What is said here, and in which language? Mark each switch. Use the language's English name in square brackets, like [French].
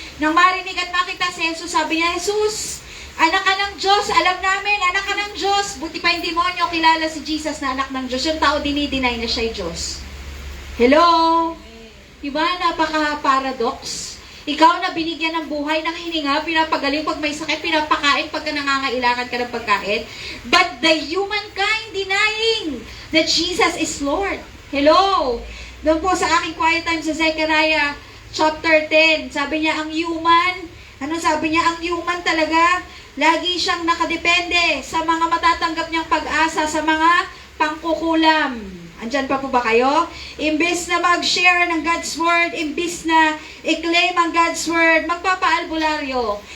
[Filipino] Nang marinig at makita si Jesus, sabi niya, Jesus, anak ka ng Diyos, alam namin, anak ka ng Diyos. Buti pa yung demonyo, kilala si Jesus na anak ng Diyos. Yung tao dinideny na siya'y Diyos. Hello? Diba? Napaka-paradox. Ikaw na binigyan ng buhay, ng hininga, pinapagaling pag may sakit, pinapakain pagka nangangailangan ka ng pagkain. [English] But the humankind denying that Jesus is Lord. Hello? [Filipino] Doon po sa aking quiet time sa Zechariah chapter 10, sabi niya, ang human, ano sabi niya? Ang human talaga, lagi siyang nakadepende sa mga matatanggap niyang pag-asa, sa mga pangkukulam. Andyan pa po ba kayo? Imbis na mag-share ng God's Word, imbis na i-claim ang God's Word, magpapaalbularyo.